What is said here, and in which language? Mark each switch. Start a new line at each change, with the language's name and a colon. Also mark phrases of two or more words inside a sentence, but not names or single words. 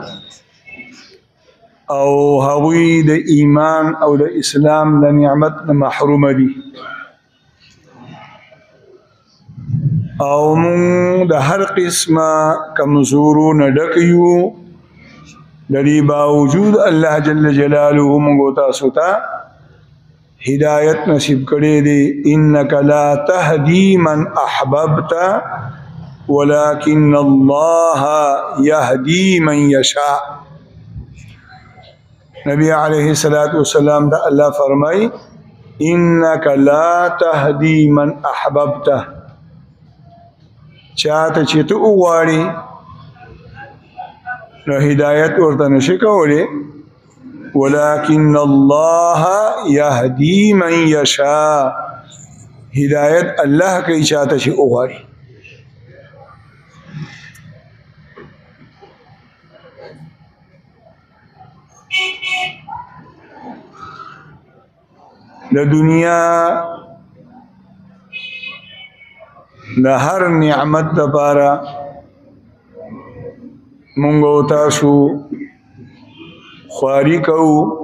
Pashto: او هغوی د ایمان او د اسلام د نعمت نه محروم دي او مونږ د هر قسمه کمزورونه ډک یو. د دې باوجود الله جل جلاله مونږ تاسو ته هدایت نصیب کړی دی.
Arabic: انک لا تهدی من احببت ولكن الله يهدي من يشاء. نبی علیہ الصلوۃ والسلام
Pashto: دا الله فرمای
Arabic: انک لا تهدی من احببت،
Pashto: چاته چې ته وغواړي نو هدایت ورته نشي کولی،
Arabic: ولكن الله يهدي من يشاء،
Pashto: هدایت الله کوي چاته چې وغواړي. د دنیا د هر نعمت لپاره مونږ او تاسو خواري کوو،